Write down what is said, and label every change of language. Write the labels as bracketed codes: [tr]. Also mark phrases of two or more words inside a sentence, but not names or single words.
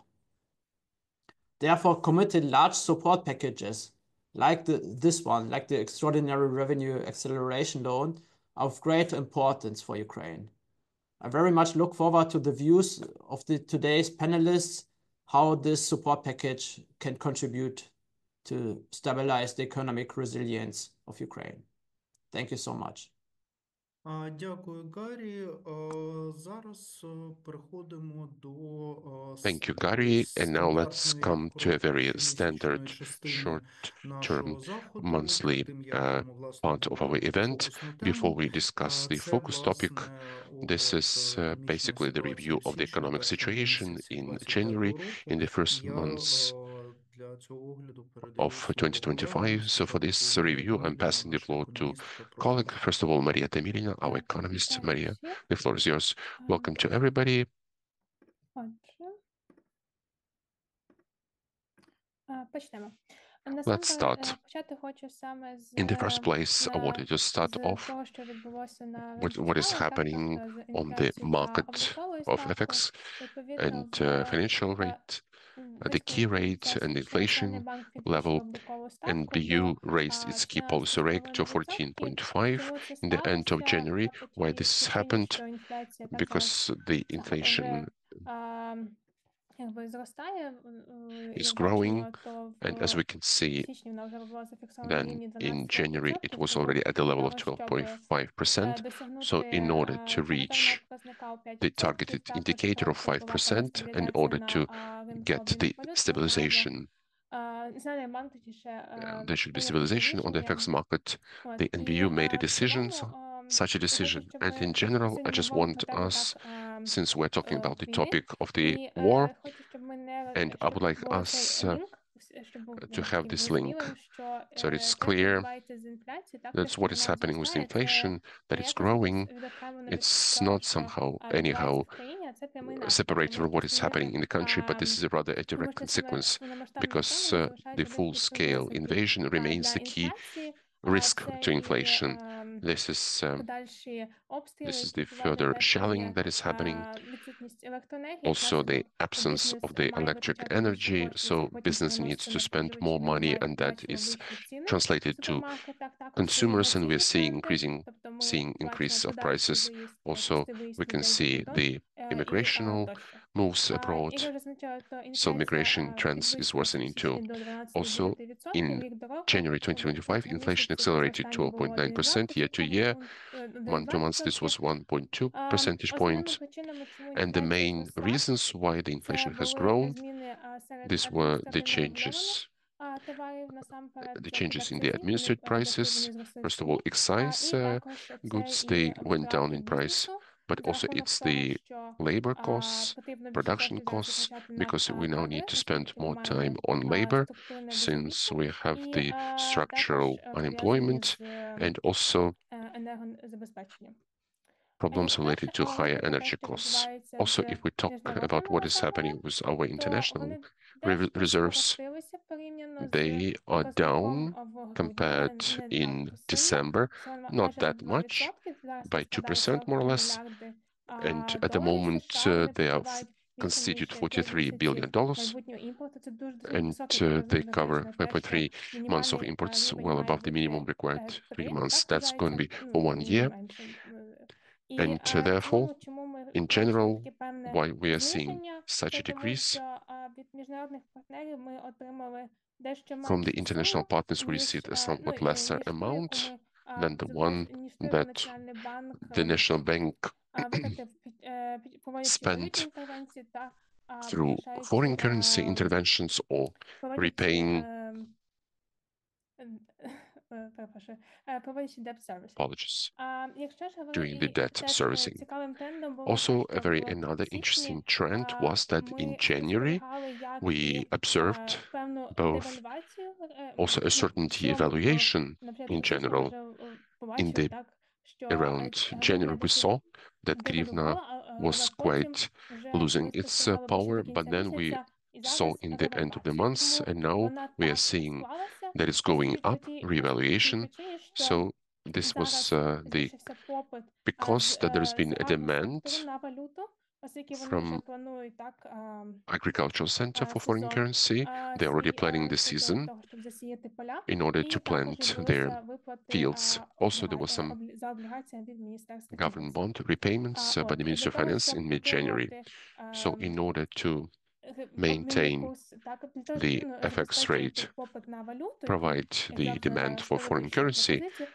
[en] Therefore, committed large support packages like this one, like the Extraordinary Revenue Acceleration Loan, are of great importance for Ukraine. I very much look forward to the views of today's panelists, how this support package can contribute to stabilize the economic resilience of Ukraine. Thank you so much. [uk] Дякую, Гаррі. Зараз переходимо до [en] Thank you, [uk] такої [en] Gary. And now let's [uk] стандартної [en] come to a very [uk] короткомісячної [en] standard [uk] частини [en] short-term [uk] нашого заходу. [en] monthly [uk] Перед тим, як йдемо, власне, [en] part of our [uk] обговорювати [en] event. [uk] фокусну [en] Before [uk] тему. [en] we discuss the [uk] Це, [en] focus topic, [uk] власне, [en] this [uk] огляд [en] is [uk] економічної [en] basically the [uk] ситуації [en] review [uk] в [en] of the [uk] січні [en] economic [uk] першому [en] situation [uk] місяці [en] in [uk] 25-го [en] January, [uk] року. [en] in the first [uk] Я [en] months [uk] для цього огляду передаю [en] of [uk] слово колегам. [en] 2025. So for [uk] Спочатку [en] this [uk] Марія [en] review, I'm [uk] Таміліна, [en] passing the [uk] наша [en] floor to [uk] економістка. Прошу [en] colleague. [uk] вас. [en] First of all, Maria Tamilina, our [uk] Так, [en] economist. [uk] вітаю [en] Maria, [uk] всіх. [en] the floor is yours. Welcome to everybody. [uk] Отже, почнемо. [en] Let's start. [uk] Почати хочу саме з, [en] In the first place, I wanted to start [uk] з [en] off [uk] того, що відбулося на ринку [en] what is [uk] ставок, так, [en] happening [uk] тобто з [en] on the [uk] інфляцією та [en] market [uk] обліковою [en] of [uk] ставкою. [en] FX [uk] Відповідно, [en] and financial rate, the key rate and [uk] Національний [en] inflation [uk] банк підвищив [en] level, [uk] облікову [en] and [uk] ставку [en] the EU [uk] до [en] raised its key policy rate to 14.5 [uk] Чому це [en] in the end of [uk] сталося? [en] January. [uk] По [en] Why [uk] тій [en] this [uk] причині, [en] happened? [uk] що інфляція так зараз [en] Because the inflation [uk] якби зростає, [en] is [uk] як [en] growing, [uk] бачимо, то [en] and as we can see, [uk] січні вона вже була зафіксована на [en] then [uk] рівні [en] in [uk] 12%. [en] January it was [uk] Тому [en] already at the level of [uk] для того, щоб [en] 12.5%. So [uk] досягнути [en] in order to [uk] таргетованого [en] reach [uk] показника у 5%, [en] the targeted [uk] також [en] indicator of [uk] треба відбуватися [en] 5%, and in [uk] стабілізація [en] order to [uk] на ринку [en] get the [uk] обмінних валют, [en] stabilization, [uk] Національний банк точніше [en] there should be [uk] прийняв таке [en] stabilization on the [uk] рішення. [en] FX market. [uk] От, [en] The [uk] і [en] NBU made a [uk] в [en] decision, [uk] цілому [en] such a [uk] я хочу, [en] decision. [uk] щоб [en] And in [uk] ми [en] general, I [uk] сьогодні [en] just [uk] говоримо [en] want [uk] про тему [en] us, [uk] так [en] since we're talking about the [uk] війни, [en] topic of the [uk] і [en] war, [uk] хочу, щоб ми не [en] and I would like [uk] було цей [en] us [uk] лінк, щоб був [en] to have [uk] таким [en] this [uk] зрозумілим, [en] link [uk] що [en] so it's [uk] те, що [en] clear [uk] відбувається з інфляцією, так, те, [en] that's [uk] що [en] what is [uk] вона [en] happening with [uk] зростає, це [en] inflation, that it's [uk] ніяк не [en] growing. [uk] відокремлено від [en] It's [uk] того, [en] not [uk] що [en] somehow [uk] відбувається [en] anyhow [uk] в країні, а це прямий наслідок. [en] separate [uk] Тому [en] from [uk] що [en] what is happening in the country, but this is rather a direct [uk] тому що саме [en] consequence [uk] повномасштабне [en] because [uk] вторгнення [en] the [uk] залишається досить відкритою [en] full-scale [uk] ризиків [en] invasion remains [uk] для [en] the key [uk] інфляції, [en] risk [uk] це [en] to [uk] і [en] inflation. [uk] подальші обстріли, [en] This is [uk] які [en] the [uk] відбуваються, [en] further [uk] те, що [en] shelling [uk] є [en] that is happening. [uk] відсутність електроенергії, як [en] Also, the [uk] наслідок [en] absence [uk] бізнес [en] of the [uk] має [en] electric [uk] витрачати більше [en] energy, [uk] коштів, це [en] so [uk] потім [en] business needs [uk] переноситься [en] to [uk] на [en] spend [uk] споживачів, [en] more [uk] ми [en] money, [uk] маємо [en] and that [uk] бачимо [en] is [uk] вищі ціни [en] translated [uk] в [en] to [uk] супермаркетах, також [en] consumers, and we are [uk] інноваційні [en] seeing [uk] тренди, тобто ми [en] seeing [uk] бачимо [en] increase of [uk] подальший [en] prices. [uk] виїзд, [en] Also, [uk] частий виїзд [en] we can [uk] людей за [en] see [uk] кордон [en] the [uk] і [en] immigrational [uk] тощо. [en] moves [uk] Як я [en] abroad. [uk] вже зазначала, то [en] So migration [uk] інфляція [en] trends is [uk] підвищилася в [en] worsening too. [uk] січні до [en] Also, [uk] 12,9%, [en] in [uk] рік до року. [en] January [uk] В [en] 2025, [uk] першому [en] inflation [uk] місяці це [en] accelerated [uk] зростання [en] to [uk] було [en] 0.9% year to year. Month to month, this [uk] 1,2%. [en] was 1.2 percentage [uk] Основними [en] point. [uk] причинами, чому [en] And the [uk] інфляція [en] main [uk] зросла, [en] reasons why the [uk] це [en] inflation has [uk] були [en] grown, [uk] зміни серед [en] these were [uk] адміністративно регульованих товарів насамперед, [en] the [uk] це [en] changes in the [uk] підакцизні, [en] administered [uk] вони [en] prices. [uk] зросли в [en] First of all, [uk] ціні, [en] excise [uk] і також це [en] goods, [uk] і [en] they went down [uk] витрати [en] in price, [uk] бізнесу [en] but [uk] за [en] also [uk] рахунок [en] it's [uk] того, [en] the [uk] що [en] labor costs, [uk] потрібно більше [en] production [uk] коштів зараз [en] costs, [uk] витрачати на [en] because we now need [uk] кадри, [en] to spend [uk] оскільки ми [en] more [uk] маємо [en] time on labor [uk] структурне [en] since [uk] безробіття, [en] we have [uk] і [en] the [uk] також [en] structural [uk] пов'язані [en] unemployment [uk] з [en] and also [uk] енергозабезпеченням. [en] problems [uk] Якщо [en] related [uk] ж [en] to higher [uk] говорити про те, [en] energy [uk] що [en] costs. [uk] відбувається [en] Also, [uk] з [en] if we talk about [uk] міжнародними [en] what is [uk] резервами, [en] happening with our [uk] то [en] international [uk] вони дещо [en] reserves, [uk] скоротилися порівняно з [en] they are [uk] показником [en] down [uk] в грудні, але [en] compared [uk] не [en] in [uk] надто сильно. [en] December, [uk] Всього [en] not [uk] майже на [en] that much, [uk] 2%. Зараз [en] by [uk] це складає [en] 2% more or [uk] 43 [en] less. [uk] мільярди [en] And at the [uk] доларів [en] moment, [uk] США. Вони [en] they have [uk] покривають більше ніж [en] constituted [uk] 5 [en] $43 [uk] місяців [en] billion, [uk] майбутнього імпорту. Це дуже досить [en] and [uk] високий [en] they [uk] показник, [en] cover [uk] зважаючи на те, що [en] 5.3 months of [uk] мінімальний [en] imports, [uk] рівень [en] well [uk] має [en] above the minimum [uk] бути [en] required 3 [uk] 3, [en] months. [uk] так [en] That's going to [uk] вважається, [en] be for 1 [uk] іноді [en] year. [uk] менше. І [en] And therefore, [uk] чому ми [en] in [uk] бачимо [en] general, [uk] таке певне [en] why we are seeing [uk] зниження? [en] such [uk] Це [en] a [uk] тому, [en] decrease [uk] що від міжнародних партнерів ми отримали дещо [en] from the [uk] меншу [en] international [uk] суму, [en] partners, we [uk] ніж, [en] received a somewhat lesser [uk] ніж ту, яку [en] amount [uk] ми, [en] than the one [uk] ніж ту, яку [en] that [uk] Національний банк [en] the National Bank [uk] витратив, проводячи валютні [en] spent [uk] інтервенції та [en] through foreign currency interventions or [uk] проводячи [en] repaying, [uk] перепрошую, проводячи [en] debt service. apologies, [uk] Якщо ж [en] doing the [uk] говорити [en] debt [uk] теж [en] servicing. [uk] цікавим трендом було те, [en] Also, a [uk] що [en] very [uk] в [en] another [uk] січні [en] interesting trend was that in [uk] ми [en] January, [uk] спостерігали як [en] we [uk] і [en] observed [uk] певну [en] both [uk] девальвацію. [en] also a [uk] На [en] certainty [uk] цілому, [en] evaluation [uk] на [en] in [uk] початку січня ми [en] general. [uk] вже [en] In [uk] побачили, [en] the [uk] так, що [en] around [uk] гривня [en] January, we [uk] досить [en] saw that Grivna [uk] девальвувала, але [en] was [uk] потім [en] quite [uk] вже [en] losing [uk] ми [en] its [uk] спостерігали ближче [en] power, [uk] до [en] but [uk] кінця [en] then we [uk] місяця, і [en] saw [uk] зараз [en] in the end of the [uk] ревальвація. [en] month, [uk] Чому [en] and now [uk] вона [en] we are [uk] так [en] seeing [uk] склалася? [en] that it's [uk] По [en] going [uk] суті, [en] up, [uk] по тій [en] revaluation. [uk] причині, що [en] So this was [uk] збільшився попит [en] because that there's been a [uk] загального [en] demand [uk] сектору на валюту, оскільки вони вже [en] from [uk] планують так [en] Agricultural Center for Foreign [uk] сезон [en] Currency. They're already planning the [uk] сезон [en] season [uk] того, щоб засіяти поля, [en] in order to [uk] і також [en] plant their [uk] відбулися виплати [en] fields. Also, there was some [uk] за облігаціями від Міністерства [en] government [uk] фінансів. [en] bond repayments by the [uk] Для [en] Ministry of [uk] того, [en] Finance [uk] щоб [en] in mid-January. [uk] підтримувати [en] So, in order to [uk] обмінний [en] maintain [uk] курс, так, для того, [en] the [uk] щоб [en] FX [uk] забезпечувати [en] rate, [uk] попит на валюту, [en] provide [uk] як [en] the [uk] завжди [en] demand [uk] зараз, [en] for [uk] коли [en] foreign [uk] більше [en] currency [uk] пропозицій,